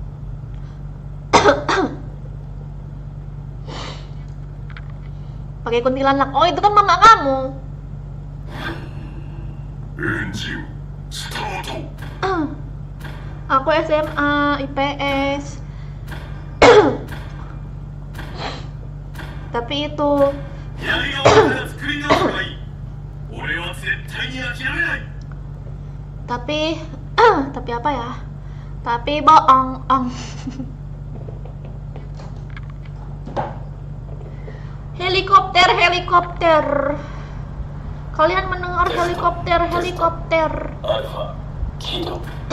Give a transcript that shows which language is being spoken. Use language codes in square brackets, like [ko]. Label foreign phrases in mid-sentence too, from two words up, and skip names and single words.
[id] Pakai kuntilanak. Oh itu kan mama kamu. [en] Engine start. [id] Aku SMA IPS. Tapi itu [ja] やり直しから作り直すがいい。俺は絶対に諦めない。 [id] tapi apa ya? Tapi bohong. Helikopter. Kalian mendengar helikopter? [ja] アルファ、キド。